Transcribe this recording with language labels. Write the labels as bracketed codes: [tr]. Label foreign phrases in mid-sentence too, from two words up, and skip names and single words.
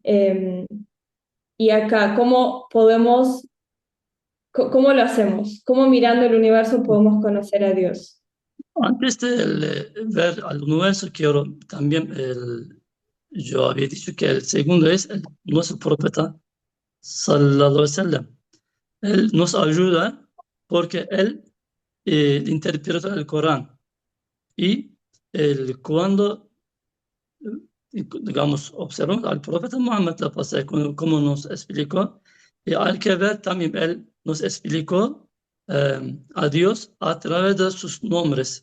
[es] Y acá, cómo lo hacemos? ¿Cómo mirando el universo podemos conocer a Dios? antes de ver al universo, quiero también, yo había dicho que el segundo es nuestro profeta, [ar] صلى الله عليه وسلم. [es] Él nos ayuda porque él interpreta el Corán y cuando, digamos, observamos al profeta Muhammad, la pasada, como nos explicó, y hay que ver también, él nos explicó a Dios a través de sus nombres.